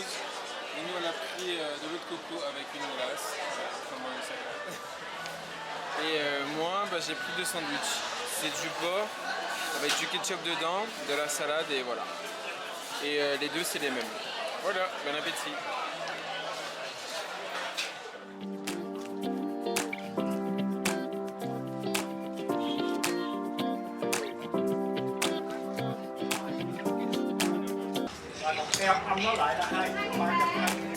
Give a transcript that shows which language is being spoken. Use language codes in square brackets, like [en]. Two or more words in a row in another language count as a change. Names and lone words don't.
[fr] Et nous on a pris de l'eau de coco avec une glace. Et moi j'ai pris 2 sandwichs. C'est du porc, avec du ketchup dedans, de la salade et voilà. Et les deux c'est les mêmes. Voilà, bon appétit. [vi] Âm nó lại là 2.300.